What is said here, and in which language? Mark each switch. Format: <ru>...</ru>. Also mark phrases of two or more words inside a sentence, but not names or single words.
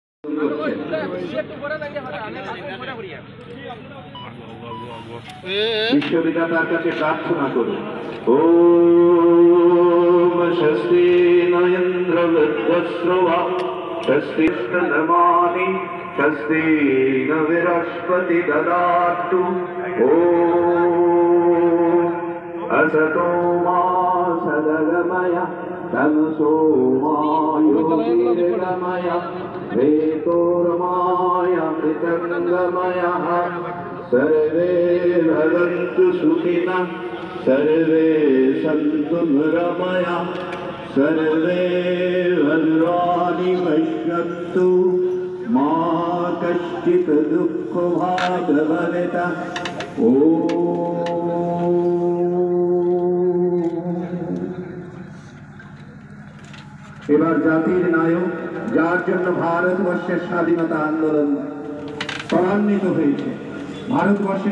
<bn>বিশ্ববিদ্যালয়ের কাছে প্রার্থনা করুন।</bn> <sa>ওম স্বস্তি নয়ন্দ্র বৃদ্ধশ্রবা স্বস্তি স্তনমানি স্বস্তি ন বৃহস্পতি দদাতু। ওম असतो मा सदगमय तमसो मा ज्योतिर्गमय वेतोर्माय मृतङ्गमयः। सर्वे भवन्तु सुखिनः सर्वे सन्तु निरामयाः सर्वे भद्राणि पश्यन्तु मा कश्चित् दुःखभाग् भवेत्।</sa> <bn>এবার জাতির নায়ক, যার জন্য ভারতবর্ষের স্বাধীনতা আন্দোলন ত্বরান্বিত হয়েছে, ভারতবর্ষের</bn>